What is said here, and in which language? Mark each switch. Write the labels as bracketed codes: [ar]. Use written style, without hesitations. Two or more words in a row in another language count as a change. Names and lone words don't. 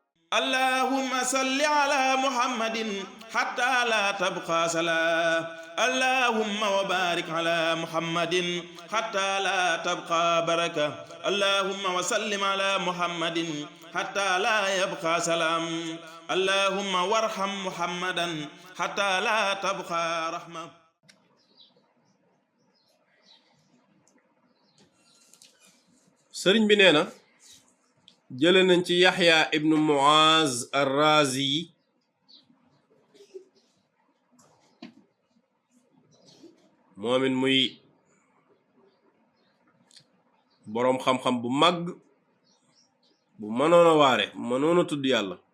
[ar] اللهم صل على محمد حتى لا تبقى صلاة اللهم وبارك على محمد حتى لا تبقى بركة اللهم وسلم على محمد حتى لا يبقى سلام اللهم وارحم محمدا حتى لا تبقى رحمة. [wo] sëriñ bi nee na jële nañ ci Yaxya ibnu Muaz ar-Razi moomin muy boroom xam-xam bu màgg bu mënoon a waare mënoon a tudd yàlla